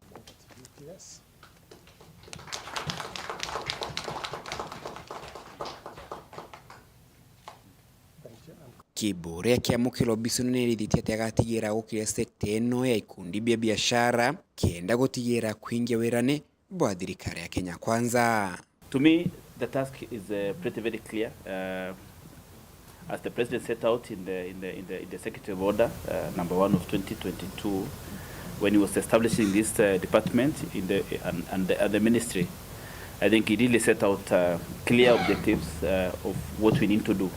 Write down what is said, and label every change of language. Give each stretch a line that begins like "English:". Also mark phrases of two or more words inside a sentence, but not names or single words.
Meru: Kibore akiamukira obisi nene rithiti ati agatigira gukira sekta eno ya ikundi bia biashara kienda gutigira kuingia wirane bwa thirikari ya Kenya Kwanza.
English: To me, the task is pretty very clear. As the president set out in the executive order number 1 of 2022, when he was establishing this department in the ministry, I think he really set out clear objectives of what we need to do.